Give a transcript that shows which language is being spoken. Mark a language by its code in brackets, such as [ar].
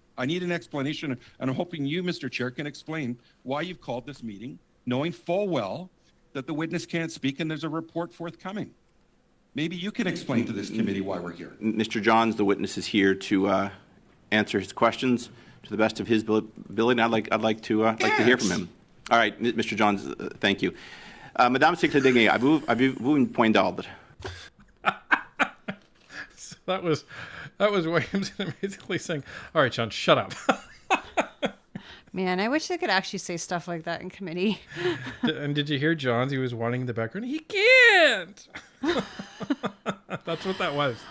[en] I need an explanation, and I'm hoping you, Mr. Chair, can explain why you've called this meeting, knowing full well that the witness can't speak and there's a report forthcoming. Maybe you can explain to this committee why we're here. Mr. Johns, the witness, is here to answer his questions to the best of his ability, and I'd like to hear from him. All right, Mr. Johns, thank you. [fr] Madame Secrétaire, avez-vous une point d'ordre? [en] So that was Williamson basically saying, "All right, John, shut up." Man, I wish they could actually say stuff like that in committee. And did you hear Johns? He was wanting the background. He can't. That's what that was.